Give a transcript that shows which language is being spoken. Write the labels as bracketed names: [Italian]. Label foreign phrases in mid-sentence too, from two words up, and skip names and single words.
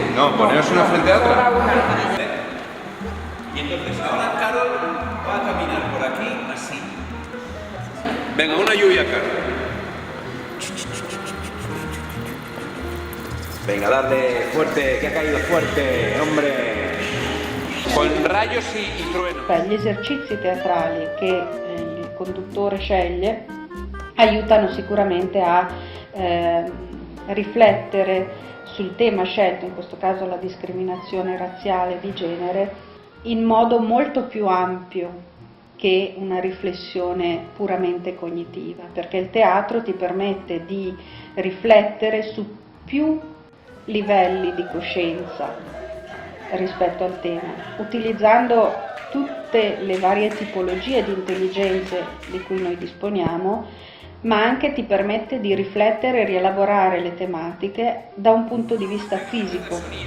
[Spanish] No, poneros una frente a otra. Y entonces ahora Carol va a caminar por aquí así. Venga, una lluvia, Carol. Venga, darle fuerte, que ha caído fuerte, hombre. Con rayos y truenos. [Italian] Gli esercizi teatrali che il conduttore sceglie aiutano sicuramente a riflettere sul tema scelto, in questo caso la discriminazione razziale di genere, in modo molto più ampio che una riflessione puramente cognitiva, perché il teatro ti permette di riflettere su più livelli di coscienza rispetto al tema, utilizzando tutte le varie tipologie di intelligenze di cui noi disponiamo, ma anche ti permette di riflettere e rielaborare le tematiche da un punto di vista fisico.